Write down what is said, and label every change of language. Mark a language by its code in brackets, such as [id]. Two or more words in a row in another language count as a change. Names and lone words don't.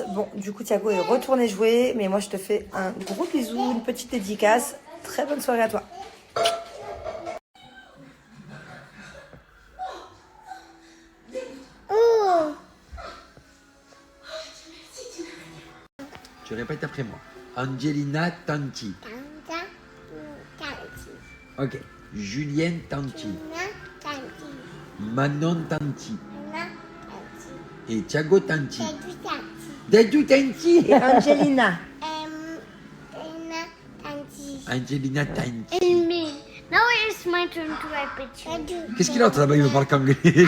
[fr] Bon, du coup Thiago est retourné jouer, mais moi je te fais un gros bisou, une petite dédicace. Très bonne soirée à toi. Oh. Tu répètes après moi. Angelina Tanti. Ok. Julienne Tanti. Manon Tanti. Et Thiago Tanti. Dadou Tanti. Et Angelina. Angelina Tanti. [en] And me. Now it's my turn to repeat. [fr] Qu'est-ce qu'il a là-bas? Il me parle qu'anglais.